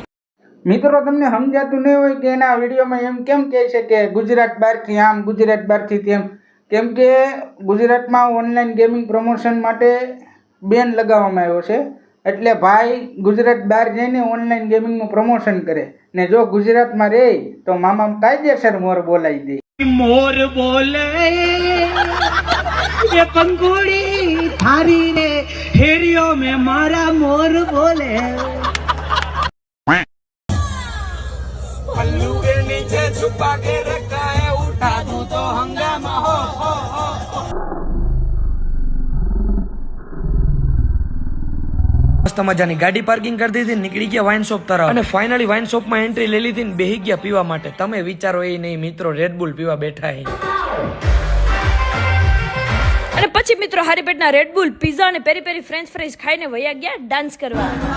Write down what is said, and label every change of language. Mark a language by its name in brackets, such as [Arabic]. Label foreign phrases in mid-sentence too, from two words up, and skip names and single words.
[Gujarati] તમને સમજાતું નહીં હોય કે એના વિડીયોમાં એમ કેમ કહે છે કે ગુજરાત બહારથી આમ, ગુજરાત બહારથી તેમ, કેમ કે ગુજરાતમાં ઓનલાઈન ગેમિંગ પ્રમોશન માટે બેન લગાવવામાં આવ્યો છે. એટલે ભાઈ ગુજરાત બહાર જઈને ઓનલાઈન ગેમિંગનું પ્રમોશન કરે ને જો ગુજરાતમાં રહે તો મામા કાયદેસર મોર બોલાવી દે. [Rajasthani] मोर बोले ये पंखुड़ी थारी रे हेरियो में मारा मोर बोले पल्लू के नीचे छुपा के रखा है उठा दूं तो हंगामा हो [Gujarati] મસ્ત મજાની ગાડી પાર્કિંગ કરી દીધી, નીકળી ગયા વાઇન શોપ તરફ. અને ફાઇનલી વાઇન શોપમાં એન્ટ્રી લઈ લીધી ને બેહી ગયા પીવા માટે. તમે વિચારો એ નહીં મિત્રો, રેડબુલ પીવા બેઠા હે. અને પછી મિત્રો હારી પેટના રેડબુલ, પીઝા અને પેરી પેરી ફ્રેન્ચ ફ્રાઈઝ ખાઈને વયા ગયા ડાન્સ કરવા.